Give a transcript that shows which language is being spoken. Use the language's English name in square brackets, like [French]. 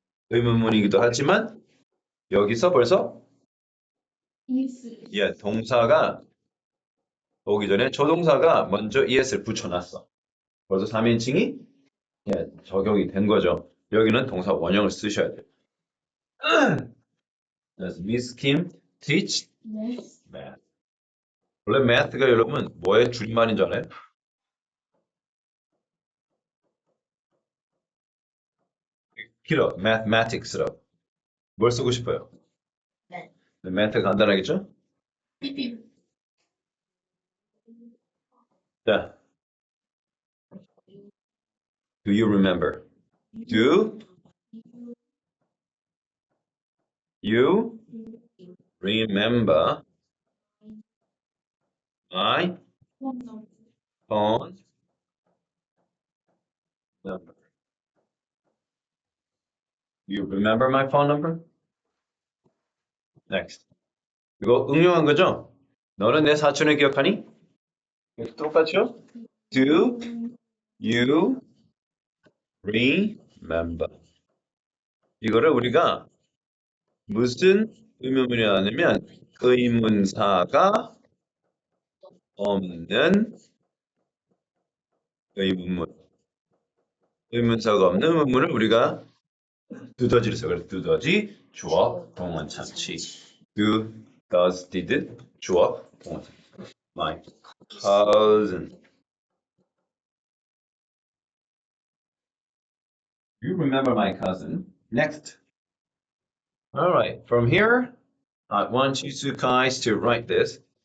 [Korean] 의문문이기도 하지만 여기서 벌써 동사가 오기 전에 조동사가 먼저 es를 붙여놨어. 벌써 3인칭이 적용이 된 거죠. 여기는 동사 원형을 쓰셔야 돼요. [English] Does Miss Kim teach math? [Korean] 원래 math가 여러분 뭐의 줄임말인 줄 알아요? 길어. mathematics라고. 뭘 쓰고 싶어요? math 간단하겠죠? 자. [English] Do you remember? Do you remember my phone number? You remember my phone number? [Korean] Next. 이거 응용한 거죠? 너는 내 사촌을 기억하니? 똑같죠? [English] Do you remember? [Korean] 이거를 우리가 무슨 의문문이냐면 의문사가 없는 의문문. 의문사가 없는 의문문을 우리가 두더지를 써. 그래서 두더지, 주어, 동원 참치. do, does, did, 주어, 동원 참치. [English] My cousin. You remember my cousin. Next. All right. From here, I want you two guys to write this.